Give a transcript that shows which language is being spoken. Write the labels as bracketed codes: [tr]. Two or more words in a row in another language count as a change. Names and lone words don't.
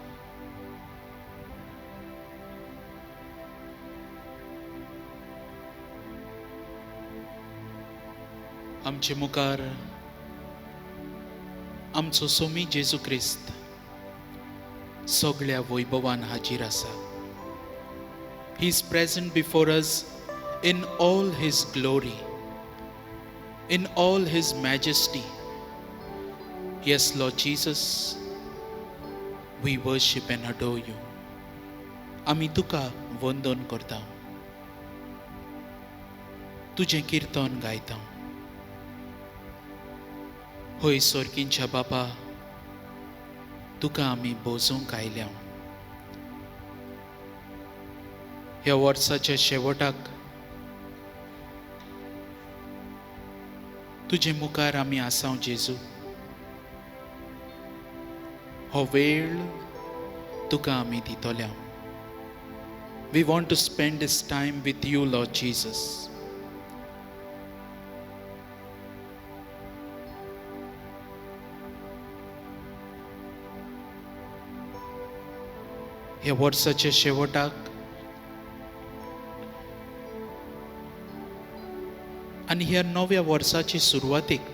[kok] आमचे मुखार आमचो सोमी जेजू क्रिस्त सगळ्या वैभवान हाजीर आसा [en] He is present before us in all his glory, in all his majesty. Yes, Lord Jesus, we worship and adore you. [kok] आमी तुका वंदन करता तुझें कीर्तन गायता होय सोर्गींच्या बापा तुका आमी बोजूंक आयल्या ह्या वर्साच्या शेवटाक तुजे मुखार आमी आसां जेजू हो वेळ तुका आमी दितोल्या [en] we want to spend this time with you Lord Jesus [kok] ह्या वर्साच्या शेवटाक आनी ह्या नव्या वर्साची सुरवातीक